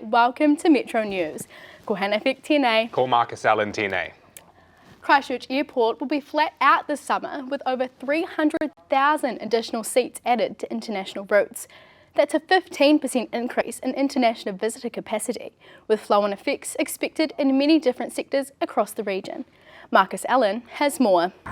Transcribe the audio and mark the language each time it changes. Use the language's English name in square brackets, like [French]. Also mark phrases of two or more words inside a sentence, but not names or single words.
[English] Welcome to Metro News. [Māori] Ko Hanafek tēnei. Ko Marcus Allen tēnei. [English] Christchurch Airport will be flat out this summer with over 300,000 additional seats added to international routes. That's a 15% increase in international visitor capacity, with flow-on effects expected in many different sectors across the region. Marcus Allen has more.